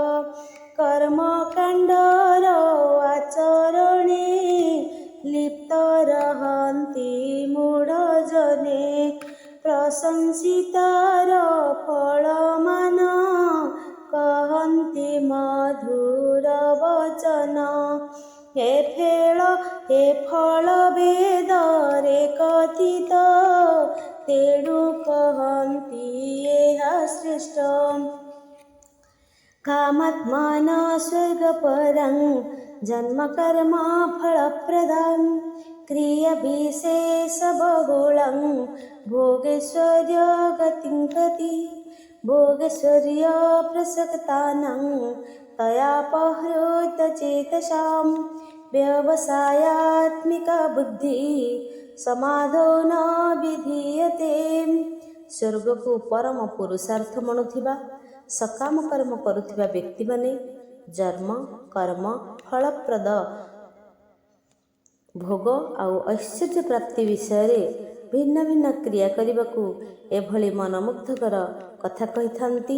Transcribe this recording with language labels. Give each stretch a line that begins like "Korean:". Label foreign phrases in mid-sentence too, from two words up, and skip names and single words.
Odia: କର୍ମକାଣ୍ଡର ଆଚରଣେ ଲିପ୍ତ ରହନ୍ତି ମୂଢ଼ ଜନେ। ପ୍ରଶଂସିତାର ଫଳମାନ କହନ୍ତି ମଧୁର ବଚନ। ହେ ଫଳ ବେଦରେ କଥିତ ତେଣୁ କହନ୍ତି ଏହା ଶ୍ରେଷ୍ଠ।
Sanskrit: कामात्मान स्वर्गपरं जन्म कर्म फलप्रदं क्रियाविशेषबहुलं भोगैश्वर्य गतिं प्रति भोगैश्वर्यप्रसक्तानां तयापहृत चेतसां व्यवसायात्मिका बुद्धिः समाधो न विधीयते।
Odia: ସ୍ୱର୍ଗକୁ ପରମ ପୁରୁଷାର୍ଥ ମଣୁଥିବା ସକାମ କର୍ମ କରୁଥିବା ବ୍ୟକ୍ତିମାନେ ଜନ୍ମ କର୍ମ ଫଳପ୍ରଦ ଭୋଗ ଆଉ ଐଶ୍ୱର୍ଯ୍ୟ ପ୍ରାପ୍ତି ବିଷୟରେ ଭିନ୍ନ ଭିନ୍ନ କ୍ରିୟା କରିବାକୁ ଏଭଳି ମନମୁଗ୍ଧକର କଥା କହିଥାନ୍ତି।